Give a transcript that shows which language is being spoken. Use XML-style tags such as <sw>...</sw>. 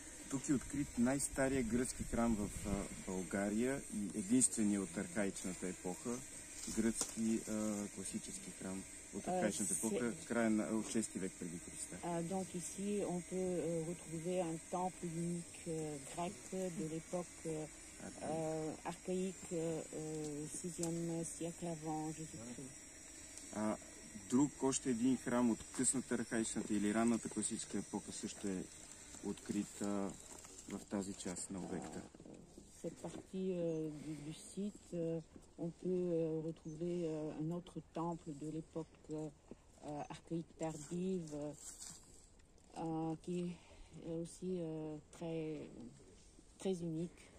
<bg>Тук е открит най-стария гръцки храм в България и единствения от архаичната епоха, гръцки класически храм от архаичната епоха, края от 6 век преди Христа.</bg> <fr>Donc ici, on peut retrouver un temple unique grec de l'époque archaïque, 6e siècle avant Jésus-Christ.</fr> <bg>Друг, още един храм от късната архаичната или ранната класическа епоха също е открит в тази част на обекта.</bg> <fr>Cette partie du site, on peut retrouver un autre temple de l'époque archaïque tardive qui est aussi très, très unique</fr>